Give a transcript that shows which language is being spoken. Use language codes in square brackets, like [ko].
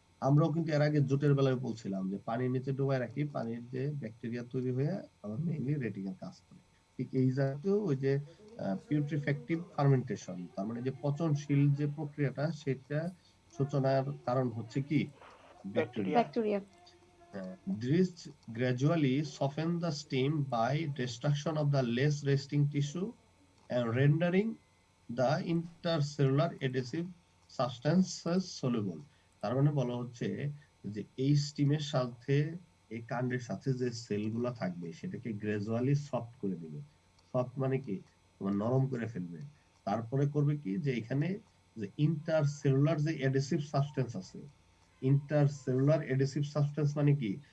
[bn] আমরাও কিন্তু এর আগে জুটের বেলায় বলছিলাম যে পানির নিচে ডুবায় রাখি, পানির যে ব্যাকটেরিয়া তৈরি হয়ে আমার মেইনলি রেটিং এর কাজ করে। ঠিক এই জাতীয় ওই যে পিউট্রিফ্যাক্টিভ ফার্মেন্টেশন, তার মানে যে পচনশীল যে প্রক্রিয়াটা, সেটা সূচনার কারণ হচ্ছে কি? Bacteria. Bacteria. [en] This gradually soften the steam by destruction of the less resting tissue and rendering the intercellular adhesive substances soluble. [bn] তার মানে বলা হচ্ছে যে এই স্টিমের সাথে, এই কাণ্ডের সাথে যে সেলগুলো থাকবে সেটাকে গ্রাজুয়ালি সফট করে দিবে। সফট মানে কি? তোমার নরম করে ফেলবে। তারপরে করবে কি? যে এখানে যে ইন্টারসেলুলার যে অ্যাডহেসিভ সাবস্টেন্স আছে, ইন্টারসেলুলার অ্যাডহেসিভ সাবস্টেন্স মানে কি?